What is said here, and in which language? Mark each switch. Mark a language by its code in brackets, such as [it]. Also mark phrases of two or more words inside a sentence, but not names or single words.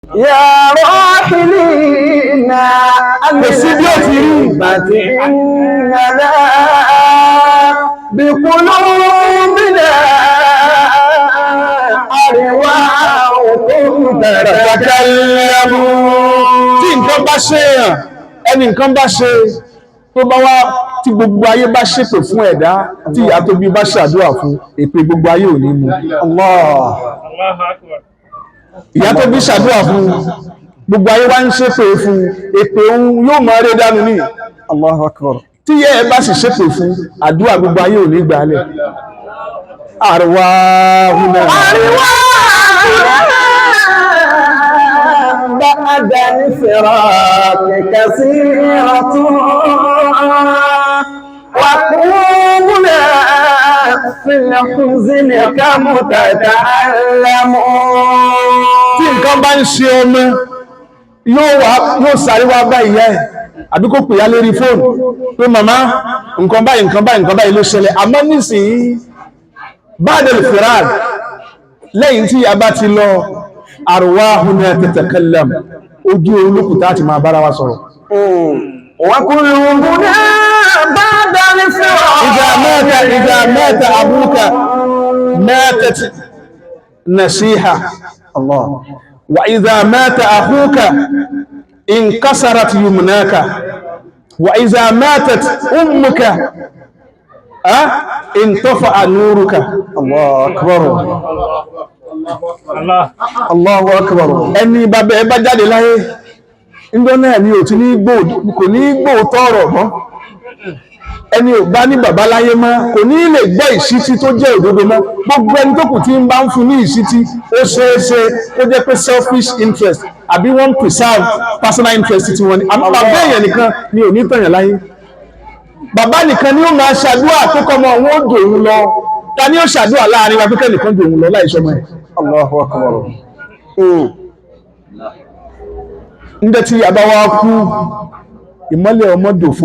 [ar] يا راحلين عن الغيبة إننا بقلوبنا أرواحكم تتكلم. [yo] tí nǹkan bá ṣe èèyàn ẹni nǹkan bá ṣe tó bá wá tí gbogbo ayé bá ṣépè fún ẹ̀dá tí ìyá tó bí bá ṣàdúrà fún èpè gbogbo ayé ò ní mú. Ìyá tó bí ṣàdúrà fún gbogbo ayé wá ń ṣépè fún èpè òun yóò máa ré dànù ní. [ar] الله أكبر. [yo] Tí ìyá ẹ bá sì ṣépè fún àdúrà gbogbo ayé ò ní gbàálẹ̀. [ar] Arwahuna بعد الفراق كثيرة وقومنا في الحزن كمتتعلم. [yo] tí nǹkan bá ń ṣe ọmọ yóò sáré wá bá ìyá ẹ̀ àbí kó pè ya lérí fóònù pé màmá nǹkan báyìí ló ṣẹlẹ̀. Àmọ́ nísìnyí [ar] بعد الفراق [yo] lẹ́yìn tí ìyá bá ti lọ [ar] أرواحنا تتكلم [yo] ojú olókùtà ti máa bára wa sọ̀rọ̀. [ar] وكلنا بعد الفراق إذا مات أبوك ماتت نصيحة الله وإذا مات أخوك انكسرت يمناك وإذا ماتت أمك انطفأ نورك. الله أكبر الله أكبر. [yo] ẹni bàbá ẹ bá jáde láyé ńjọ́ náà ni ò ti ní kò ní gbóòótọ́ ọ̀rọ̀ mọ́. Ẹni ò bá ní bàbá láyé mọ́ kò ní lè gbọ́ ìṣítí tó jẹ́ òdodo mọ́. Gbogbo ẹni tó kù tí ń bá ń fún ní ìṣítí ó ṣeéṣe kó jẹ́ pé [en] selfish interest [yo] àbí wọ́n [en] preserve personal interest [yo] tí wọ́n ní. Àmọ́ bàbá èèyàn nìkan ni ò ní tọ̀yàn láyé. Bàbá nìkan ni ó máa ṣàdúrà tó kọ́ ọmọ òun ó dòun lọ. Ta ni ó ṣàdúrà láàrin wa pé kẹ́nìkan dòun lọ láì ṣọmọ ẹ̀. [ar] الله أكبر. [yo] Níjẹ́ tí àbá wa kú ìmọ́lẹ̀ ọmọ dòfò.